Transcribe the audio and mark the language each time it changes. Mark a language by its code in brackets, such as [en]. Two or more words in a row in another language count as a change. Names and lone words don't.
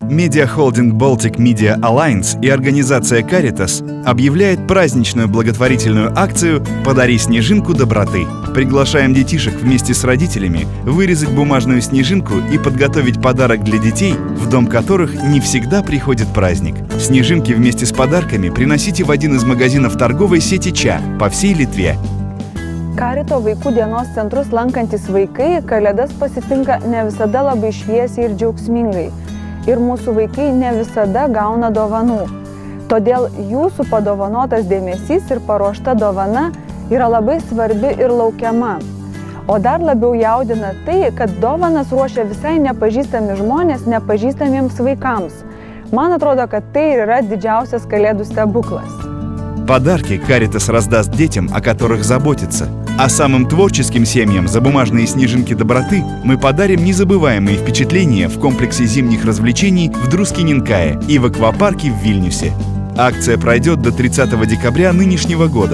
[ru] Медиахолдинг Baltic Media Alliance и организация Caritas объявляет праздничную благотворительную акцию «Подари снежинку доброты». Приглашаем детишек вместе с родителями вырезать бумажную снежинку и подготовить подарок для детей, в дом которых не всегда приходит праздник. Снежинки вместе с подарками приносите в один из магазинов торговой сети ЧА по всей Литве. [lt] Karito vaikų dienos centrus lankantis vaikai Kalėdas pasitinka ne visada labai šviesiai ir džiaugsmingai. Ir mūsų vaikai ne visada gauna dovanų. Todėl jūsų padovanotas dėmesys ir paruošta dovana yra labai svarbi ir laukiama. O dar labiau jaudina tai, kad dovanas ruošia visai nepažįstami žmonės nepažįstamiems vaikams. Man atrodo, kad tai yra didžiausias Kalėdų stebuklas. [ru] Подарки Caritas раздаст детям, о которых заботится. А самым творческим семьям за бумажные снежинки доброты мы подарим незабываемые впечатления в комплексе зимних развлечений в Друскининкае и в аквапарке в Вильнюсе. Акция пройдет до 30 декабря нынешнего года.